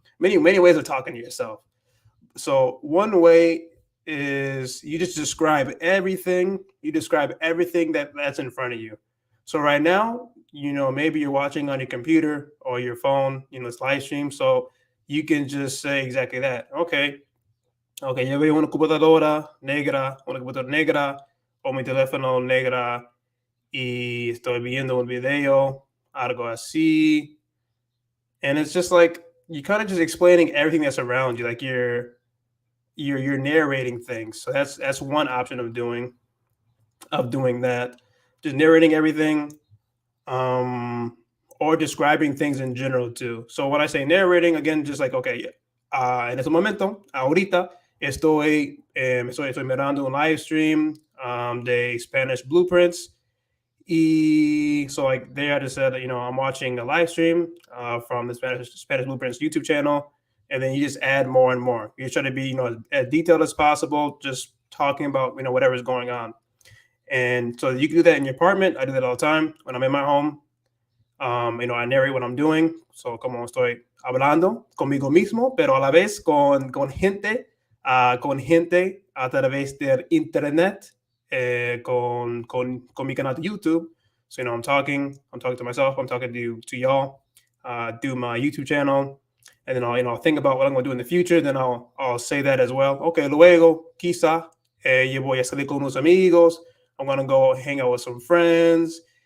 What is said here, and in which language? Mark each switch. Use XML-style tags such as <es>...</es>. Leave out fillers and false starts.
<en>Many ways of talking to yourself. So one way is you just describe everything. You describe everything that's in front of you. So right now, maybe you're watching on your computer or your phone, it's live stream. So you can just say exactly that.</en> <es>Okay, yo veo una computadora negra, o mi teléfono negra, y estoy viendo un video, algo así.</es> <en>And it's just like you kind of just explaining everything that's around you, like you're narrating things. So that's one option of doing that, just narrating everything, um, or describing things in general too. So when I say narrating, again, just like okay,</en> <es>en este momento, ahorita estoy mirando un live stream de</es> <en>Spanish blueprints. So like there, I just said, I'm watching a live stream from the Spanish Blueprints YouTube channel, and then you just add more and more. You try to be, as detailed as possible, just talking about, whatever's going on. And so you can do that in your apartment. I do that all the time when I'm in my home. I narrate what I'm doing.</en> <es>So como estoy hablando conmigo mismo, pero a la vez con gente a través del internet, con mi canal de YouTube.</es> <en>So, I'm talking to myself, I'm talking to y'all, do my YouTube channel, and then I'll think about what I'm going to do in the future. Then I'll say that as well.</en> <es>Okay, luego, quizá, yo voy a salir con unos amigos.</es> <en>I'm going to go hang out with some friends.</en>